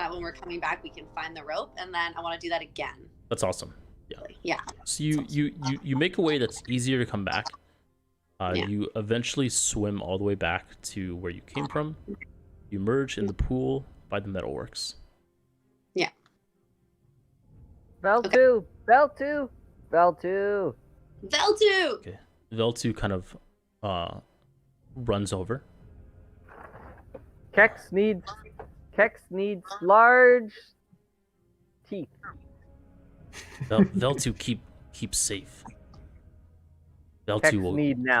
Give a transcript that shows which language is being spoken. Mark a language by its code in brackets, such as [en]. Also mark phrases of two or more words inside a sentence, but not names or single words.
[en] so that when we're coming back, we can find the rope. And then I want to do that again. That's awesome. Yeah. So you make a way that's easier to come back. Yeah. You eventually swim all the way back to where you came from. You merge in the pool by the metalworks. Yeah. Vel2, Vel2, Vel2. Vel2. Okay. Vel2 kind of runs over. Kex needs large teeth. Vel2 keep safe. Kex Vel2 need now.